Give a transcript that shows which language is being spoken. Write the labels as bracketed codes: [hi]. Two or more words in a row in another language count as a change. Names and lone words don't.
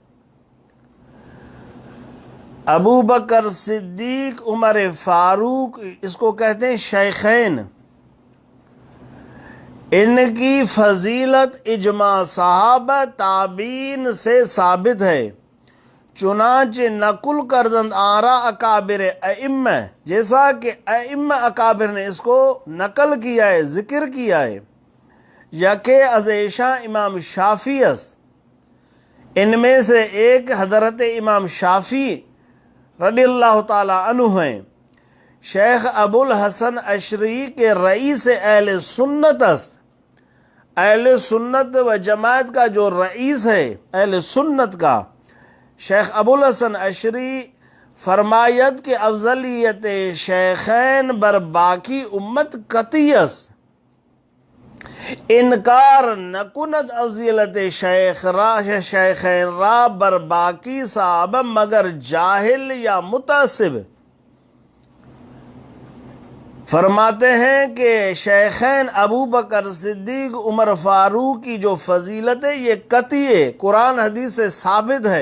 [ur] ابو بکر صدیق عمر فاروق، اس کو کہتے ہیں شیخین، ان کی فضیلت اجماع صحابہ تابعین سے ثابت ہے، چنانچہ [fa] نقل کردند آراء اکابر ائمہ، [ur] جیسا کہ ائمہ اکابر نے اس کو نقل کیا ہے، ذکر کیا ہے، [fa] یکے از ایشاں امام شافعی است، [ur] ان میں سے ایک حضرت امام شافعی رضی اللہ تعالی عنہ ہیں۔ [fa] شیخ ابو الحسن عشری کے رئیس [ur] اہل سنت است، اہل سنت و جماعت کا جو رئیس ہے اہل سنت کا، [fa] شیخ ابو الحسن عشری فرماید کہ افضلیت شیخین بر باقی امت قطعی است، انکار نکند افضلیت شیخین را بر باقی صحابہ مگر جاہل یا متعصب۔ [ur] فرماتے ہیں کہ شیخین ابو بکر صدیق عمر فاروق کی جو فضیلت ہے یہ قطعی ہے، قرآن حدیث سے ثابت ہے۔